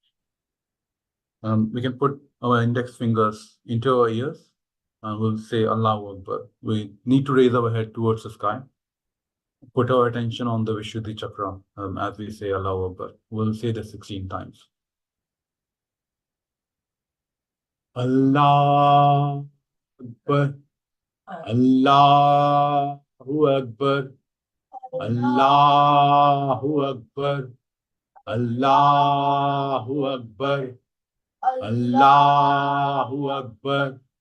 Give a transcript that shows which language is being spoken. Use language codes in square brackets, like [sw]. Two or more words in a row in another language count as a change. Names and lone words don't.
[en] We can put our index fingers into our ears and we'll say [ar] الله أكبر. [en] We need to raise our head towards the sky. Put our attention on the Vishuddhi Chakra as we say [ar] الله أكبر. [en] We'll say this 16 times. [ar] الله أكبر. الله أكبر. الله أكبر. الله أكبر. الله أكبر.